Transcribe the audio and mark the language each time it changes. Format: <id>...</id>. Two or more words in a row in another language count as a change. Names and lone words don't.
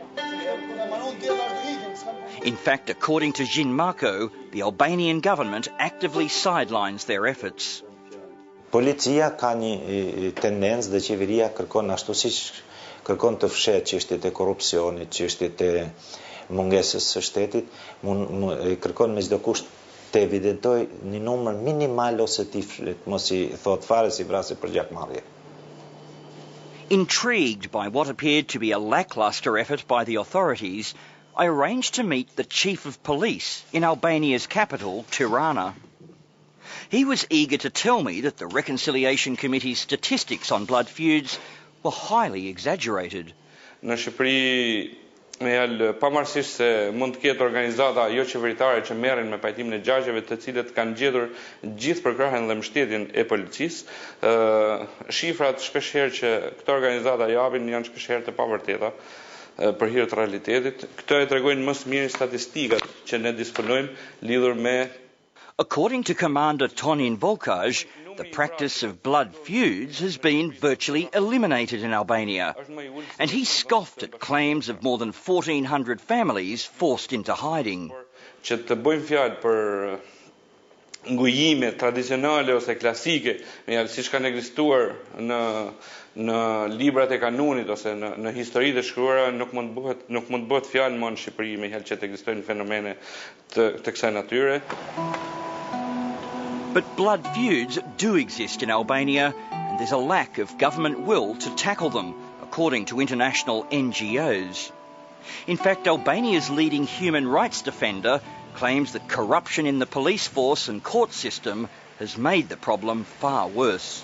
<en>In fact, according to Gjin Marko, the Albanian government actively sidelines their efforts.</en> <sq>Policia ka një tendencë dhe qeveria kërkon ashtu siç kërkon të fshehet çështjet e korrupsionit, çështjet e mungesës së shtetit, kërkon me çdo kusht të evidentoj një numër minimal ose mos I thot fare si vrasje për gjakmarrje.</sq> <en>Intrigued by what appeared to be a lacklustre effort by the authorities, I arranged to meet the Chief of Police in Albania's capital, Tirana. He was eager to tell me that the Reconciliation Committee's statistics on blood feuds were highly exaggerated.</en> <sq>Në Shqipëri, pavarësisht se mund të ketë organizata jo qeveritare që merren me pajtimin e gjagjeve, të cilët kanë gjetur gjithë përkrahjen dhe mbështetjen e policisë, shifrat shpeshherë që këto organizata japin janë shpeshherë të pavërteta për hir të realitetit. Këto e tregojnë më së miri statistikat që ne disponojmë lidhur me.</sq> <en>According to Commander Tonin Volkaj, the practice of blood feuds has been virtually eliminated in Albania, and he scoffed at claims of more than 1,400 families forced into hiding.</en> <sq>Që të bëjmë fjalë për ngujime tradicionale ose klasike, siç kanë ekzistuar në librat e kanunit ose në historitë e shkruara, nuk mund të bëhet fjalë më në Shqipëri me që të ekzistojnë fenomene të kësaj natyre.</sq> <en>But blood feuds do exist in Albania, and there's a lack of government will to tackle them, according to international NGOs. In fact, Albania's leading human rights defender claims that corruption in the police force and court system has made the problem far worse.</en>